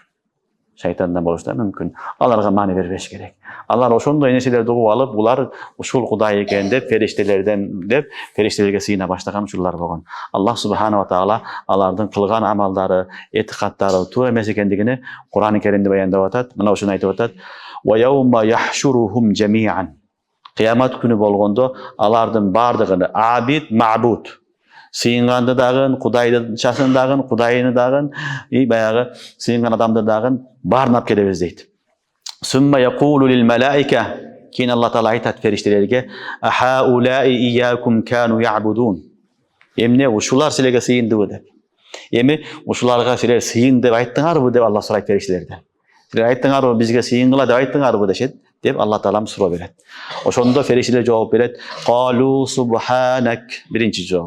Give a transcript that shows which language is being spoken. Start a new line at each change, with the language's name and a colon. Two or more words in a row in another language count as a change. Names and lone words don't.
Kyrgyz: Шайтандан болушу да мүмкүн. Аларга маани бербеш керек. Алар ошондой нерселерди угуп алып, булар ушул Кудай экен деп, фериштелерге сыйына баштаган учурлар болгон. Аллах
Arabic: سبحانه وتعالى
Kyrgyz: алардын кылган амалдары, этикаттары туура эмес экендигини Кур'ан-ы Керимде баяндап атат. Мына ушуну айтып атат.
Arabic: ويوم يحشرهم جميعا.
Kyrgyz: Кыямат күнү болгондо алардын бардыгын абид, мабуд, сыйынганды дагы, Кудайчасын дагы, Кудайыны дагы, баягы сыйынган адамды дагы баарын алып келебиз дейт.
Arabic: ثم يقول للملائكة,
Kyrgyz: кийин Алла Таала айтат фериштелерге,
Arabic: أهؤلاء إياكم كانوا يعبدون.
Kyrgyz: Эмне ушулар силерге сыйындыбы деп. Эми ушуларга силер сыйын деп айттыңарбы деп Алла сурайт фериштелерден. Силер айттыңарбы, бизге сыйынгыла деп айттыңарбы дешет деп Алла Таала суроо берет. Ошондо фериштелер жооп берет.
Arabic: قالوا سبحانك,
Kyrgyz: биринчи жообу.